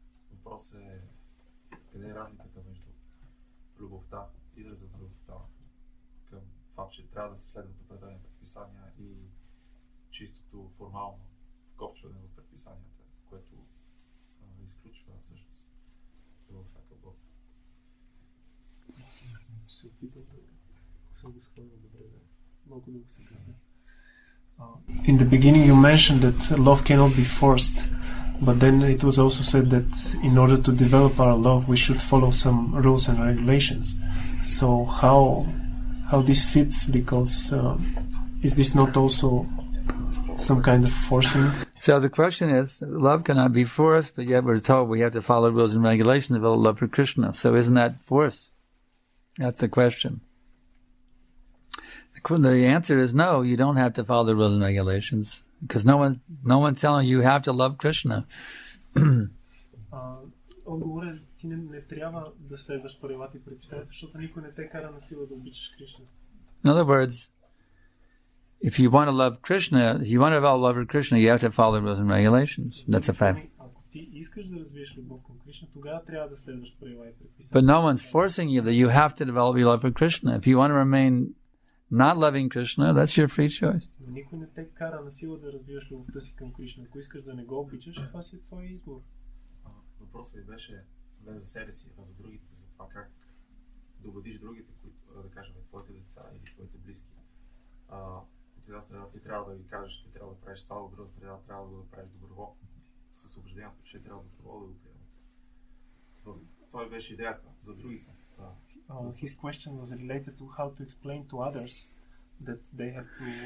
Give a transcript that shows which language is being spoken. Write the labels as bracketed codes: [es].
[bg] Въпросът е къде е разликата между любовта, изразът на любовта към това, че трябва да се следват определени предписания и чистото формално вкопчване в предписанията, което изключва всъщност любовта към Бог. Се опитам да съм го схванал добре, малко да го се кажа. [en] In the beginning you mentioned that love cannot be forced, but then it was also said that in order to develop our love we should follow some rules and regulations. So how this fits, because is this not also some kind of forcing? So the question is, love cannot be forced, but yet we're told we have to follow rules and regulations to develop love for Krishna. So isn't that force? That's the question. The answer is no, you don't have to follow the rules and regulations, because no one's telling you have to love Krishna. [bg] Отговорът е, ти не трябва да следваш правилата и предписанията, защото никой не те кара на сила да обичаш Кришна. [en] In other words, if you want to love Krishna, if you want to develop love for Krishna, you have to follow the rules and regulations. That's a fact. [bg] Ако ти искаш да развиеш любов към Кришна, тогава трябва да следваш правила и предписания. [en] But no one's forcing you that you have to develop your love for Krishna. If you want to remain not loving Krishna, that's your free choice. [bg] Но никой не те кара на сила да развиваш любовта си към Кришна. Ако искаш да не го обичаш, това си е твой избор. Въпросът ви беше не за себе си, а за другите, за това как да убедиш другите, които, да кажем, твоите деца или твоите близки. От една страна ти трябва да ги кажеш, ти трябва да правиш това, от друга страна трябва да го правиш доброволно. С убеждението, че трябва доброволно да го приемат. Това беше идеята за другите. [en] His question was related to how to explain to others that they have to...